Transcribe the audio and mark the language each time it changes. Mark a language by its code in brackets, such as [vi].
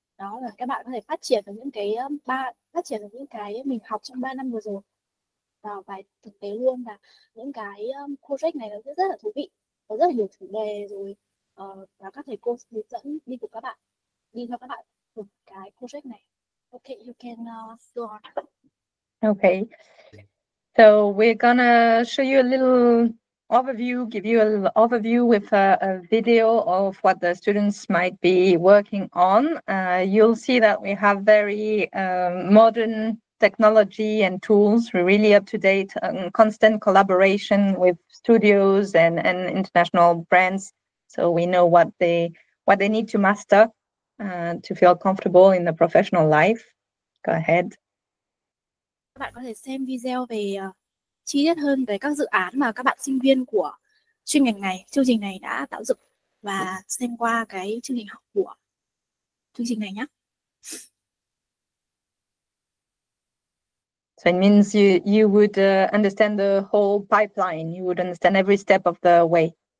[vi] Đó là các bạn có thể phát triển vào những cái phát triển vào những cái mình học trong 3 năm vừa rồi vào bài thực tế luôn. Và những cái project này nó rất là thú vị, có rất là nhiều chủ đề rồi, và các thầy cô hướng dẫn đi cùng các bạn, đi theo các bạn cùng cái project này. [en] Okay, you can go on. Okay. So we're gonna show you a little overview, give you a little overview with a video of what the students might be working on. You'll see that we have very modern technology and tools. We're really up to date, constant collaboration with studios and international brands. So we know what they need to master to feel comfortable in the professional life. Go ahead. [vi] Các bạn có thể xem video về chi tiết hơn về các dự án mà các bạn sinh viên của chuyên ngành này, chương trình này đã tạo dựng, và xem qua cái chương trình học của chương trình này nhé. [en] So it means you would understand the whole pipeline. You would understand every step of the way.